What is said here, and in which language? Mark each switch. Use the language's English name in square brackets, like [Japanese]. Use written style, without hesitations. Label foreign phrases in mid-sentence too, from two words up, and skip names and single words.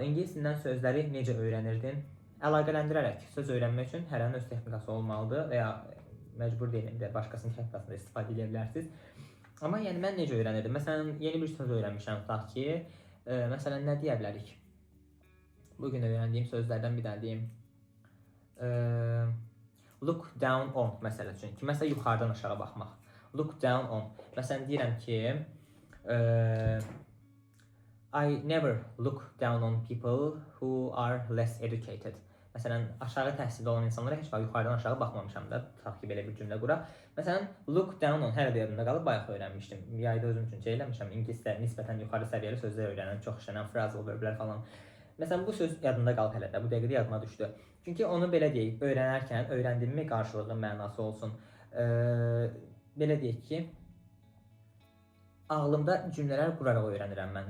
[Azerbaijani] İngilis dilindən sözləri necə öyrənirdin? Əlaqələndirərək söz öyrənmək üçün hər hansı öz texnikası olmalıdır və ya məcbur deyiləm də başqasının texnikasından istifadə edə bilərsiniz. Amma yəni mən necə öyrənirdim? Məsələn, yeni bir söz öyrənmişəm tutaq ki, məsələn nə deyə bilərik? Bugün öyrəndiyim sözlərdən bir dənə deyim. [English] Look down on [Azerbaijani] məsələ üçün. Kiməsə yuxarıdan aşağı baxmaq. [English] Look down on. [Azerbaijani] Məsələn deyirəm ki, [English] I never look down on people who are less educated. [Azerbaijani] Məsələn, aşağı təhsilli olan insanlara heç vaxt yuxarıdan aşağı baxmamışam da, tutaq ki, belə bir cümlə quraq. Məsələn, [English] look down on [Azerbaijani] hələ də yadımda qalıb, bayaq öyrənmişdim. Yayda özüm üçün eləmişəm, ingilisdə nisbətən yuxarı səviyyəli sözlər öyrənən, çox işlənən [English] phrasal verblər [Azerbaijani] falan. Məsələn, bu söz yadımda qalıb hələ də, bu dəqiqədə yadıma düşdü. Çünki onu belə deyək, öyrənərkən, öyrəndiyimi qarşılıqlı mənası olsun. Belə deyək ki, ağlımda cümlələr quraraq öyrənirəm mən.